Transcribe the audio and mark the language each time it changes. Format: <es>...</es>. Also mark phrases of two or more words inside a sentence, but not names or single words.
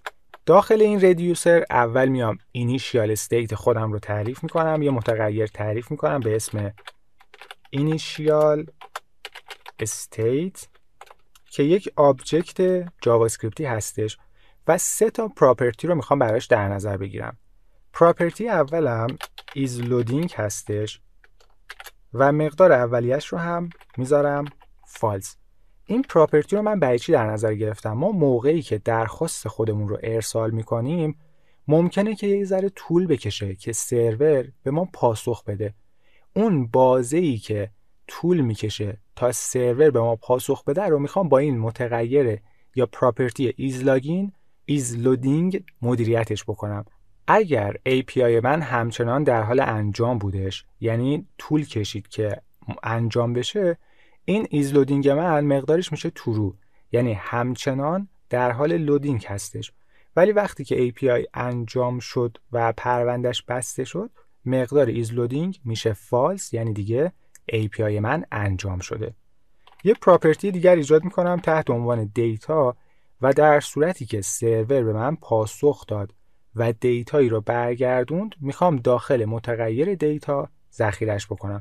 <fa>داخل این ردیوسر اول میام</fa> <en>initial state</en> <fa>خودم رو تعریف میکنم، یه متغیر تعریف میکنم به اسم</fa> <en>initial state</en> <fa>که یک آبجکت جاوا اسکریپتی هستش و 3 تا پراپرتی رو میخوام براش در نظر بگیرم. پراپرتی اولم</fa> <en>is loading</en> <fa>هستش و مقدار اولیش رو هم میذارم false. این پراپرتی رو من برای چی در نظر گرفتم؟ ما موقعی که درخواست خودمون رو ارسال میکنیم ممکنه که یه ذره طول بکشه که سرور به ما پاسخ بده. اون بازه‌ای که طول میکشه تا سرور به ما پاسخ بده رو میخوام با این متغیر یا پراپرتی</fa> <en>is loading</en> <fa>مدیریتش بکنم. اگر API من همچنان در حال انجام بودش، یعنی طول کشید که انجام بشه، این</fa> <en>is loading</en> <fa>من مقدارش میشه true، یعنی همچنان در حال لودینگ هستش. ولی وقتی که API انجام شد و پروندهش بسته شد، مقدار</fa> <en>is loading</en> <fa>میشه false، یعنی دیگه API من انجام شده. یه پراپرتی دیگر ایجاد میکنم تحت عنوان دیتا و در صورتی که سرور به من پاسخ داد و دیتایی رو برگردوند میخوام داخل متغیر دیتا ذخیره‌اش بکنم.</fa>